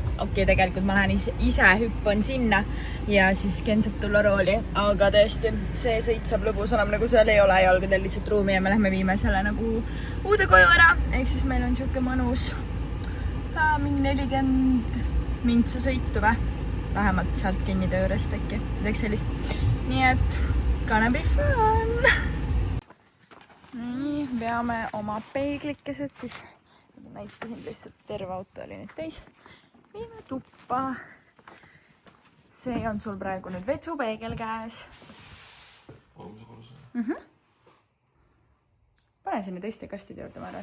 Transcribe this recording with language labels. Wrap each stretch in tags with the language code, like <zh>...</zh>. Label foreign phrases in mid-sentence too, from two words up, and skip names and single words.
<et>Okei, tegelikult ma lähen ise hüppan sinna ja siis Ken saab tulla rooli, aga tõesti see sõit saab lõbus olema, nagu seal ei ole jalgadel lihtsalt ruumi ja me lähme viime selle nagu uude koju ära, ehk siis meil on siuke mõnus mingi 40 mintsa sõitu või? Vähemalt sealt Kenni töö juurest äkki, midagi sellist. Nii et</et> <en>gonna be fun!</en> <et>Nii, veame oma peeglikesed siis. Näitasin lihtsalt terve auto oli nüüd täis. Viime tuppa. see on sul praegu nüüd vetsupeegel käes. Pane sinna teiste kastide juurde, ma arvan.</et>